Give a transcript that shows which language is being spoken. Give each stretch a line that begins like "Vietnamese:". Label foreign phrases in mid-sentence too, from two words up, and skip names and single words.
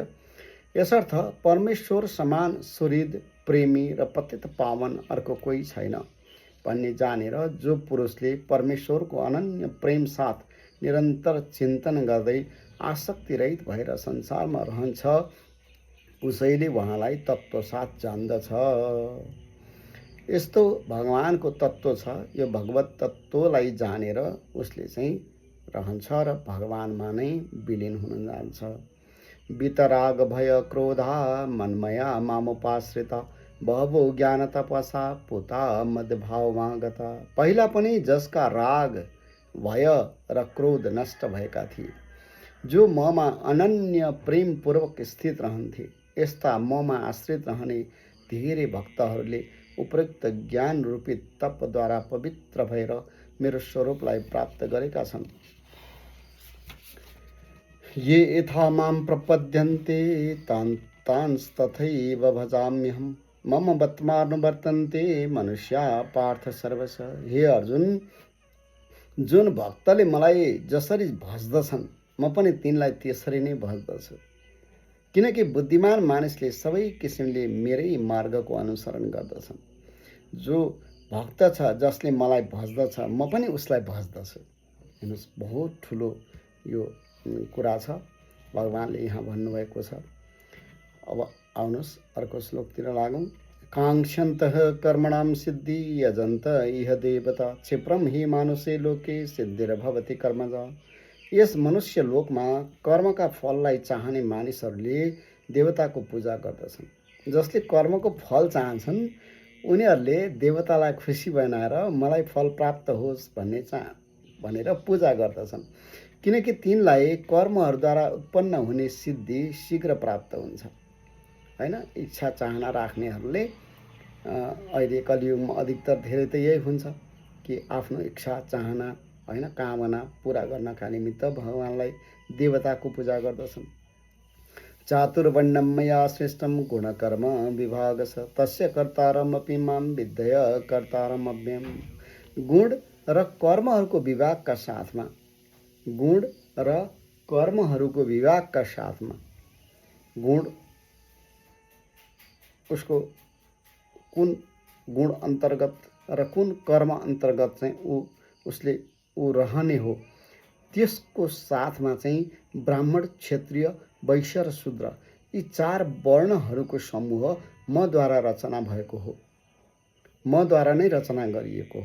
Nepali: यसर्थ परमेश्वर समान सुहृद, प्रेमी र पतित पावन अर्को कोही छैन भन्ने जानेर जो पुरुषले परमेश्वरको अनन्य प्रेम साथ निरन्तर चिन्तन गर्दै आसक्ति रहित भएर संसारमा रहन्छ, उसैले उहाँलाई तत्त्व साथ जान्दछ। यस्तो भगवानको तत्त्व छ। यो भगवत तत्त्वलाई जानेर उसले चाहिँ रहन्छ र भगवानमा नै विलीन हुन जान्छ।
Sanskrit: वितराग भय क्रोधा मनमया मामुपाश्रिता बहवो ज्ञान तपसा पुता मध्यभावमा गता।
Nepali: पहिला पनि जसका राग, भय र क्रोध नष्ट भएका थिए, जो ममा अनन्य प्रेमपूर्वक स्थित रहन्थे, यस्ता ममा आश्रित रहने धेरै भक्तहरूले उपयुक्त ज्ञान रूपी तपद्वारा पवित्र भएर मेरो स्वरूपलाई प्राप्त गरेका छन्।
Sanskrit: ये यथा मां प्रपद्यन्ते तांस्तथैव भजाम्यहम् मम वर्तमानुवर्तन्ते मनुष्या पार्थ सर्वश।
Nepali: हे अर्जुन, जुन भक्तले मलाई जसरी भज्दछन् म पनि तिनलाई त्यसरी नै भज्दछु। किनकि बुद्धिमान मानिसले सबै किसिमले मेरै मार्गको अनुसरण गर्दछन्। जो भक्त छ जसले मलाई भज्दछ म पनि उसलाई भज्दछु। हेर्नुहोस्, बहुत ठुलो यो कुरा छ, भगवानले यहाँ भन्नुभएको छ। अब आउनुहोस् अर्को श्लोकतिर लागौँ।
Sanskrit: काङ्क्षन्तः कर्मणां सिद्धि यजन्त इह देवता क्षिप्रम हि मानुषे लोके सिद्धिर्भवति कर्मजा।
Nepali: यस मनुष्य लोकमा कर्मका फललाई चाहने मानिसहरूले देवताको पूजा गर्दछन्। जसले कर्मको फल चाहन्छन् उनीहरूले देवतालाई खुसी बनाएर मलाई फल प्राप्त होस् भनेर पूजा गर्दछन्। किनकि तिनलाई कर्महरूद्वारा उत्पन्न हुने सिद्धि शीघ्र प्राप्त हुन्छ। हैन, इच्छा चाहना राख्नेहरूले अहिले कलियुगमा अधिकतर धेरै त यही हुन्छ कि आफ्नो इच्छा चाहना, हैन, कामना पूरा गर्नका निमित्त भगवानलाई, देवताको पूजा गर्दछन्।
Sanskrit: चातुर्वर्ण्यं मया सृष्टं गुणकर्म विभागश तस्य कर्तारमपि मां विद्धय कर्तारमव्ययम्।
Nepali: गुण र कर्महरूको विभागका साथमा गुण उसको कुन गुण अन्तर्गत र कुन कर्म अन्तर्गत चाहिँ उसले रहने हो, त्यसको साथमा चाहिँ ब्राह्मण, क्षत्रिय, वैश्य र शूद्र यी 4 वर्णहरूको समूह मद्वारा रचना भएको हो, मद्वारा नै रचना गरिएको हो।